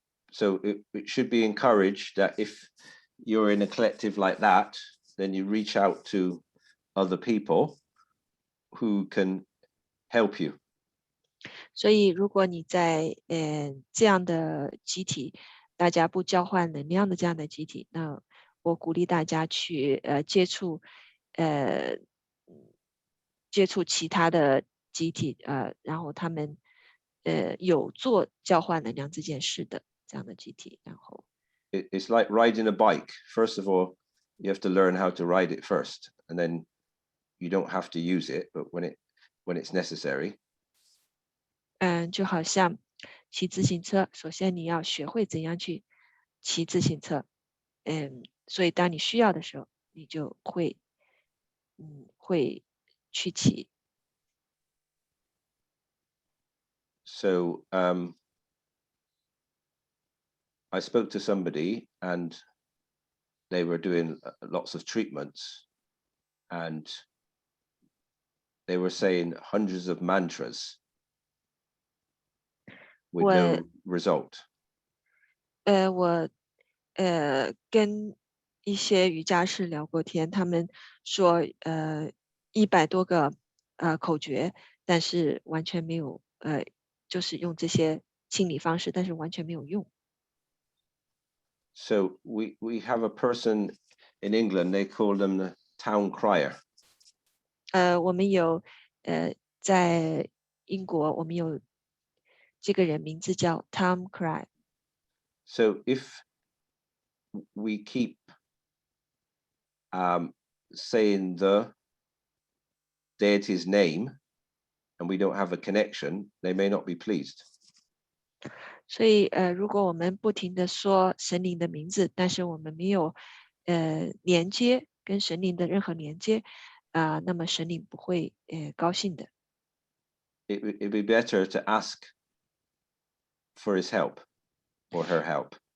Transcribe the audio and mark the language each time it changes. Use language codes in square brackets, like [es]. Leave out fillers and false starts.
[en] So it should be encouraged that if you're in a collective like that, then you reach out to other people who can help you. [zh] 所以，如果你在这样的集体，大家不交换能量的这样的集体，那我鼓励大家去接触其他的集体，然后他们有做交换能量这件事的这样的集体，然后 [en] It's like riding a bike. First of all, you have to learn how to ride it first, and then you don't have to use it, but when it's necessary. [zh] 就好像骑自行车，首先你要学会怎样去骑自行车，所以当你需要的时候，你就会去骑。 [en] So I spoke to somebody, and they were doing lots of treatments, and they were saying hundreds of mantras with no result. [zh] 我跟一些瑜伽师聊过天，他们说100多个口诀，但是完全没有就是用这些清理方式，但是完全没有用。 [en] So we have a person in England, they call them the town crier. [zh] 我们有在英国，我们有这个人名字叫 Tom Cry。 [en] So if we keep saying the deity's name and we don't have a connection, they may not be pleased. [zh] 所以如果我们不停的说神灵的名字，但是我们没有连接跟神灵的任何连接，那么神灵不会高兴的。 [en] It'd be better to ask for his help or her help.